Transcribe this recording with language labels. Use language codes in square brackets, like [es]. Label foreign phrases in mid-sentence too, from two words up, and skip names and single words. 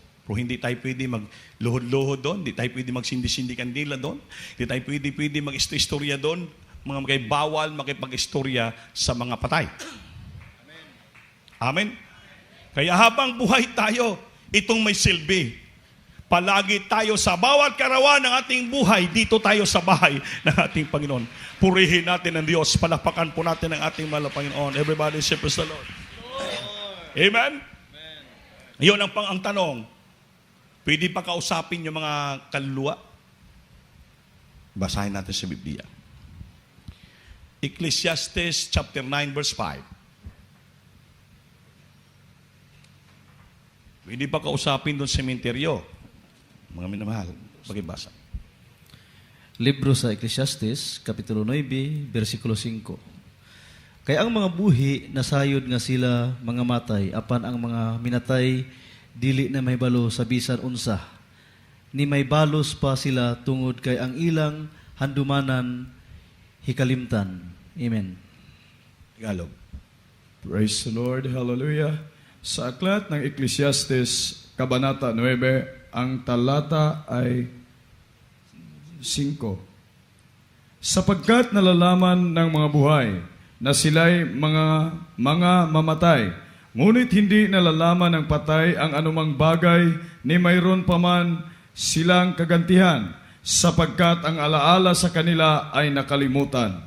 [tl] Pero hindi tayo pwede magluhod-luhod doon, hindi tayo pwede magsindi-sindi kandila doon, hindi tayo pwede mag-istorya doon, mga bawal makipag-istorya sa mga patay. Amen? Kaya habang buhay tayo, itong may silbi. Palagi tayo sa bawat karawan ng ating buhay, dito tayo sa bahay ng ating Panginoon. Purihin natin ang Diyos, palakpakan po natin ang ating mahal na Panginoon. [en] Everybody say praise the Lord. [tl] Amen? Iyon ang tanong. Pwede pa kausapin yung mga kaluluwa? Basahin natin sa Biblia. Ecclesiastes [en] chapter 9 verse 5. [tl] Pwede pa kausapin doon sa sementeryo. Mga minamahal, pakibasa. Libro sa Ecclesiastes, Kapitulo 9, versikulo 5. [ceb] Kaya ang mga buhi, nasayod nga sila mga matay, apan ang mga minatay, dili na may balo sa bisan unsa. Ni may balos pa sila tungod kay ang ilang handumanan, hikalimtan. Amen. [tl] Tagalog. [en] Praise the Lord. Hallelujah. [tl] Sa aklat ng Ecclesiastes, Kabanata 9, ang talata ay 5. Sapagkat nalalaman ng mga buhay na sila'y mga mamatay, ngunit hindi nalalaman ng patay ang anumang bagay ni mayroon pa man silang kagantihan, sapagkat ang alaala sa kanila ay nakalimutan.